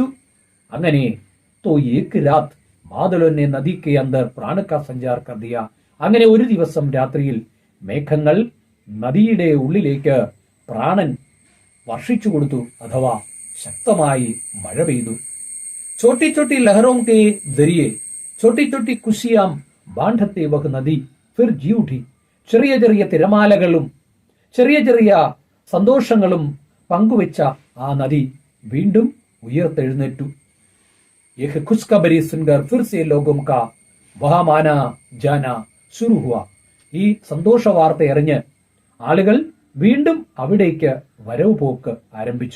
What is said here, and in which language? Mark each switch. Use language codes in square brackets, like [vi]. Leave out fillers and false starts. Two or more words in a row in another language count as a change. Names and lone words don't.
[hi] അങ്ങനെ तो एक रात बादलों ने नदी के अंदर प्राण का संचार कर दिया. [ml] അങ്ങനെ ഒരു ദിവസം രാത്രിയിൽ മേഘങ്ങൾ നദിയുടെ ഉള്ളിലേക്ക് പ്രാണൻ വർഷിച്ചു കൊടുത്തു, അഥവാ ശക്തമായി മഴ പെയ്തു. [hi] छोटी छोटी लहरों के जरिए छोटी छोटी खुशियां बांधते वह नदी फिर जी उठी. [ml] ചെറിയ ചെറിയ തിരമാലകളും ചെറിയ ചെറിയ സന്തോഷങ്ങളും പങ്കുവെച്ച ആ നദി വീണ്ടും ഉയർത്തെഴുന്നേറ്റു. [hi] यह खुशखबरी सुनकर फिर से लोगों का वहाँ आना जाना शुरू हुआ. [ml] ഈ സന്തോഷ വാർത്ത അറിഞ്ഞ് ആളുകൾ വീണ്ടും അവിടേക്ക് വരവ് പോക്ക് ആരംഭിച്ചു.